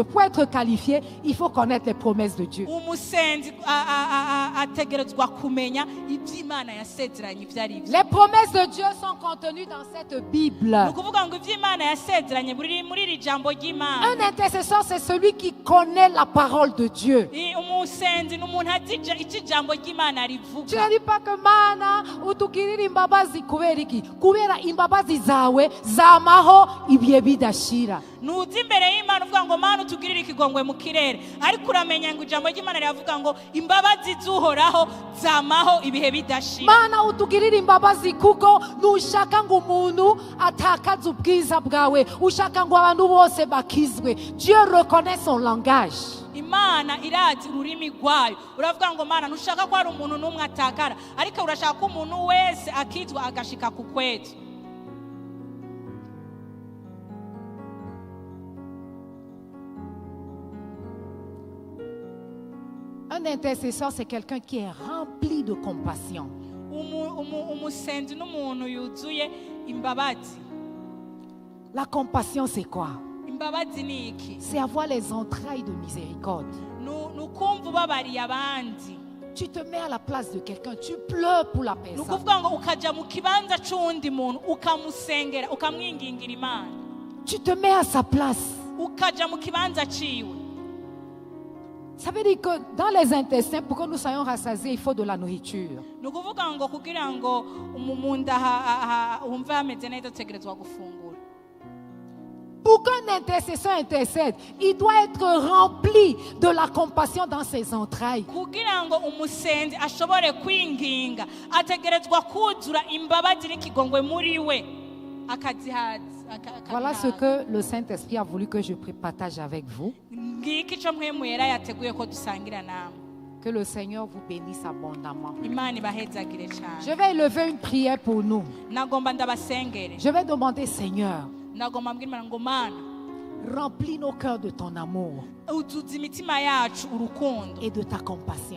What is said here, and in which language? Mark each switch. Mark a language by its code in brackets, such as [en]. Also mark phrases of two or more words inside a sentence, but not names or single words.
[fr] Pour être qualifié, il faut connaître les promesses de Dieu. Les promesses de Dieu sont contenues dans cette Bible. Un intercesseur, c'est celui qui connaît la parole de Dieu. Tu ne dis pas que [rn] mana utukirira imbabazi kuberiki kubera imbabazi zawe zamaho ibihe bidashira. bidashira. nuzi imbere y'Imana uvuga ngo Mana utugirire ikigongwe mu kirere, ariko uramenya ngo ijambo ry'Imana riravuga ngo imbabazi z'Uhoraho zamaho ibihe bidashira. Mana utugirire imbabazi kuko nushaka ngo umuntu atakaze ubwiza bwawe, ushaka ngo abantu bose bakizwe. [fr] Dieu reconnaît son langage. [rn] Imana irazi ururimi rwayo, uravuga ngo Mana ntushaka ko hari umuntu n'umwe atakara, ariko urashaka ko umuntu wese akizwa agashika ku kwetu. [fr] Un intercesseur, c'est quelqu'un qui est rempli de compassion. [rn] Umusenzi n'umuntu yuzuye imbabazi. [fr] La compassion, c'est quoi? [rn] Imbabazi ni iki? [fr] C'est avoir les entrailles de miséricorde. [rn] Nukumva ubabariye abandi. [fr] Tu te mets à la place de quelqu'un, tu pleures pour la personne. [rn] Nukuvuga ngo ukaja mu kibanza c'undi muntu ukamusengera ukamwingingira Imana. [fr] Tu te mets à sa place. [rn] Ukaja mu kibanza ciwe. [fr] Ça veut dire que dans les intestins, pour que nous soyons rassasiés, il faut de la nourriture. [rn] Nukuvuga ngo kugira ngo umunda umve hameze neza utegerezwa gufungura. [fr] Pour qu'un intercesseur intercède, il doit être rempli de la compassion dans ses entrailles. [rn] Kugira ngo umusenzi ashobore kwinginga ategerezwa kuzura imbabazi n'ikigongwe muri we akazihaza. [fr] Voilà ce que le Saint-Esprit a voulu que je partage avec vous. Que le Seigneur vous bénisse abondamment. Je vais élever une prière pour nous. Je vais demander, Seigneur, remplis nos cœurs de ton amour et de ta compassion.